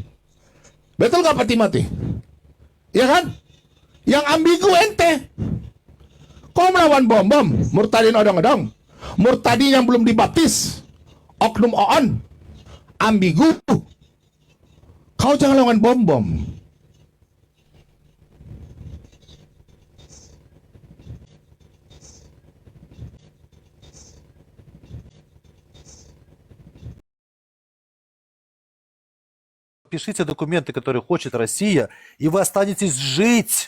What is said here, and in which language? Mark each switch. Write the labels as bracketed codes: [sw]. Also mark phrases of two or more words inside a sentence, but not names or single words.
[id] Betul nggak Pak Timothy? Ya kan? Yang ambigu ente. Kau melawan bom-bom, murtadin odong-odong, murtadin yang belum dibaptis, oknum oon, ambigu. Kau jangan lawan bom-bom. [ru] Пишите документы, которые хочет Россия, и вы останетесь жить.